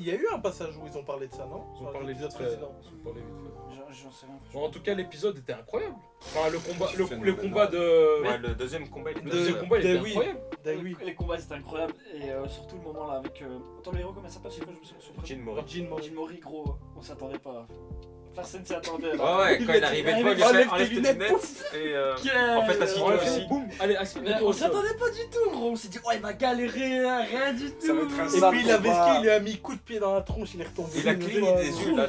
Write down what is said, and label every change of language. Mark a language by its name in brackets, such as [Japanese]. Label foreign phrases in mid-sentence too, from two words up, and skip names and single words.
[French] il y a eu un passage où ils ont parlé de ça, non? Ils ont Sur parlé vite l'épisode fait. précédent. Ils ont parlé vite fait. J'en sais rien. Bon, en tout cas, l'épisode était incroyable. Enfin, le combat, le Phénoménal. combat de. Ouais, le deuxième combat, il Le était. deuxième combat, il était oui. incroyable. Daiwi. Les combats c'était incroyable et surtout le moment là avec. Attends, le héros, comment il s'appelle? Je sais pas, je me souviens son prénom. Jin Mori. Jin Mori. Jin Mori, gros, on s'attendait pas. Personne s'y attendait. Ouais, là. ouais, quand il arrivait devant, il lui Enlève fait enlève tes tes lunettes, lunettes et Quel- en fait, assis-toi Ouais, aussi. boum, allez, assis. Mais on s'y attendait pas du tout, gros. On s'est dit, oh, il va galérer, rien du tout. Ça va être un Et sale puis il avait combat. skill, il lui a mis coup de pied dans la tronche, il est retombé. Il a cligné des yeux, il a